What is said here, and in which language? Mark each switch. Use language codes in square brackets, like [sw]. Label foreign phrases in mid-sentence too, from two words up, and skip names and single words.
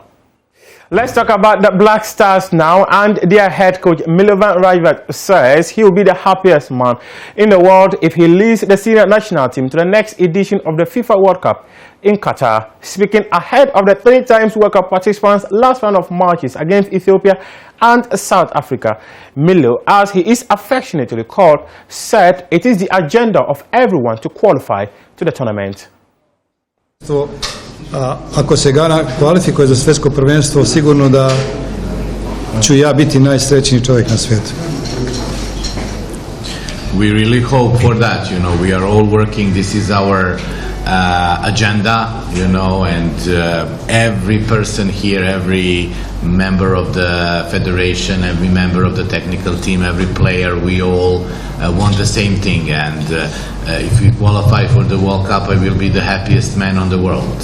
[en] Let's talk about the Black Stars now, and their head coach Milovan Rivas says he will be the happiest man in the world if he leads the senior national team to the next edition of the FIFA World Cup in Qatar. Speaking ahead of the 3 times World Cup participants' last round of matches against Ethiopia and South Africa, Milo, as he is affectionately called, said it is the agenda of everyone to qualify to the tournament. So, [bs] ako se Ghana kvalifikuje za svjetsko prvenstvo, sigurno da ću ja biti najsrećniji čovjek na svijetu. [en] We really hope for that, you know, we are all working, this is our agenda, you know, and every person here, every member of the federation, every member of the technical team, every player, we all want the same thing, and if we qualify for the World Cup, I will be the happiest man on the world.